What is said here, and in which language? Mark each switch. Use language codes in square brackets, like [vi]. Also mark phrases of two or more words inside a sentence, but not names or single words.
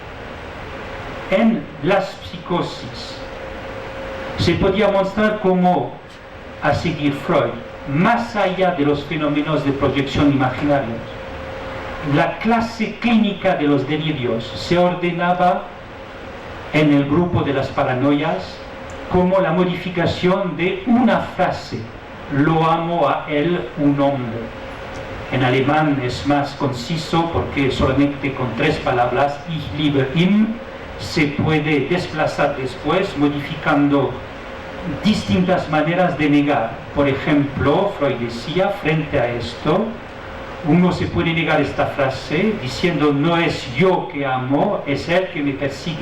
[es] En las psicosis se podía mostrar cómo, a seguir Freud, más allá de los fenómenos de proyección imaginarios, la clase clínica de los delirios se ordenaba en el grupo de las paranoias como la modificación de una frase: lo amo a él, un hombre. En alemán es más conciso porque solamente con 3 palabras, [de] ich liebe ihn, [es] se puede desplazar después modificando distintas maneras de negar. Por ejemplo, Freud decía, frente a esto, uno se puede negar esta frase diciendo: no es yo que amo, es él que me persigue.